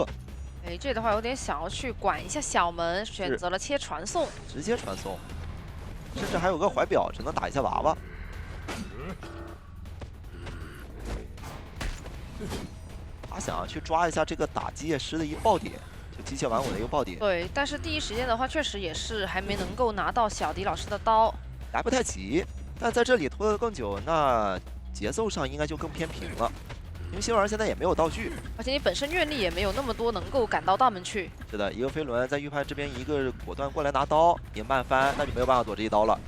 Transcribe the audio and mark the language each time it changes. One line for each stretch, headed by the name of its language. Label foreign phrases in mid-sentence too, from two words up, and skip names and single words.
Chinese: 哎，這的話有點想要去管一下小門，選擇了切傳送，直接傳送。甚至還有個懷表，只能打一下娃娃。他想要去抓一下這個打機械師的一個爆點，就機械玩偶的一個爆點。對，但是第一時間的話，確實也是還沒能夠拿到小迪老師的刀，來不太及。但在這裡拖得更久，那節奏上應該就更偏平了。因为希尔现在也没有道具，而且你本身愿力也没有那么多能够赶到大门去。是的，一个飞轮在预判这边一个果断过来拿刀，你慢翻，那就没有办法躲这一刀了。